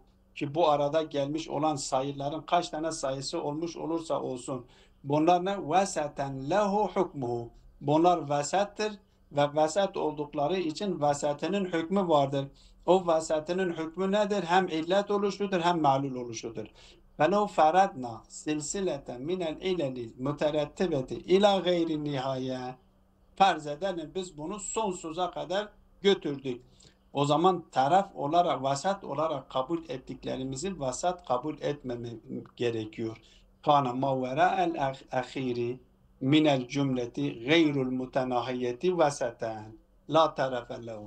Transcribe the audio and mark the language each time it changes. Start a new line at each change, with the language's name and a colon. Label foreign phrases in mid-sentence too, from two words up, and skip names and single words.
Turkish: Ki bu arada gelmiş olan sayıların kaç tane sayısı olmuş olursa olsun. Bunlar ne?
Arabic: وسطا له حكمه.
Turkish: Bunlar vesattır ve vasat oldukları için vasatının hükmü vardır. O vasatının hükmü nedir? Hem illet oluşudur hem ma'lul oluşudur.
Arabic: فَلَوْ فَرَدْنَا سِلْسِلَةً مِنَ الْاِلَلِ الْمُتَرَتِّبَةِ اِلَى غَيْرِ النِّهَايَةِ.
Turkish: Farz edelim biz bunu sonsuza kadar götürdük. O zaman taraf olarak, vasat olarak kabul ettiklerimizi vasat kabul etmemek gerekiyor.
Arabic: كان ما وراء الأخير من الجملة غير المتناهية وسطا لا طرف له.